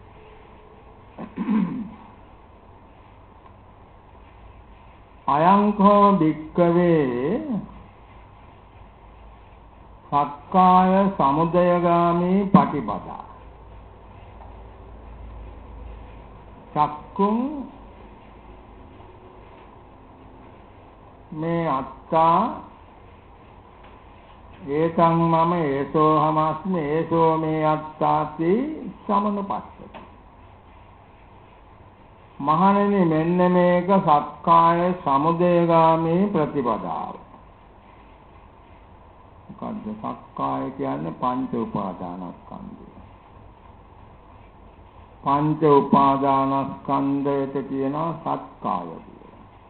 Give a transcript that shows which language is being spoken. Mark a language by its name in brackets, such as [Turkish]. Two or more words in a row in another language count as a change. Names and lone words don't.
[Pali] අයංකෝ භික්ඛවේ සක්කාය සමුදයගාමී පටිපදා චක්කුම් මේ අත්තා ඒතං මම ඒසෝ හමස්මි ඒසෝ මේ අත්තාති සමනුපස්සති. [Sinhala] මහණෙනි මෙන්න මේක සක්කාය සමුදයගාමී ප්‍රතිපදාව. මොකද්ද සක්කාය කියන්නේ? පංච උපාදානස්කන්ධය. පංච උපාදානස්කන්ධයට කියනවා සක්කාය කියලා.